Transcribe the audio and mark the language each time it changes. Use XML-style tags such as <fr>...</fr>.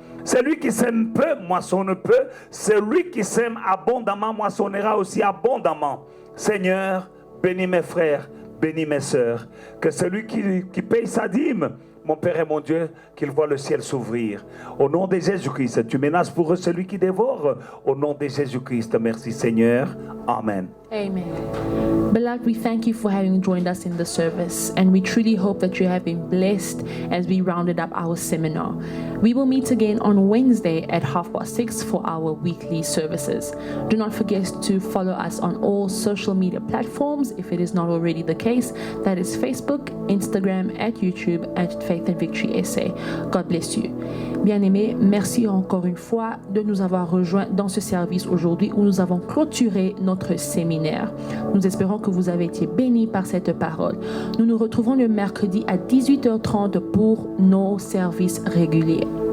<fr>Celui qui sème peu moissonne peu. Celui qui sème abondamment moissonnera aussi abondamment. Seigneur, bénis mes frères, bénis mes sœurs. Que celui qui paye sa dîme, mon Père et mon Dieu, qu'il voit le ciel s'ouvrir. Au nom de Jésus-Christ, tu menaces pour eux celui qui dévore. Au nom de Jésus-Christ, merci Seigneur. Amen. Amen.</fr> <en>Beloved, we thank you for having joined us in the service, and we truly hope that you have been blessed as we rounded up our seminar. We will meet again on Wednesday at 6:30 for our weekly services. Do not forget to follow us on all social media platforms if it is not already the case. That is Facebook, Instagram, at YouTube, at Faith and Victory SA. God bless you.</en> <fr>Bien-aimés, merci encore une fois de nous avoir rejoints dans ce service aujourd'hui où nous avons clôturé notre séminaire. Nous espérons que vous avez été bénis par cette parole. Nous nous retrouvons le mercredi à 18h30 pour nos services réguliers.</fr>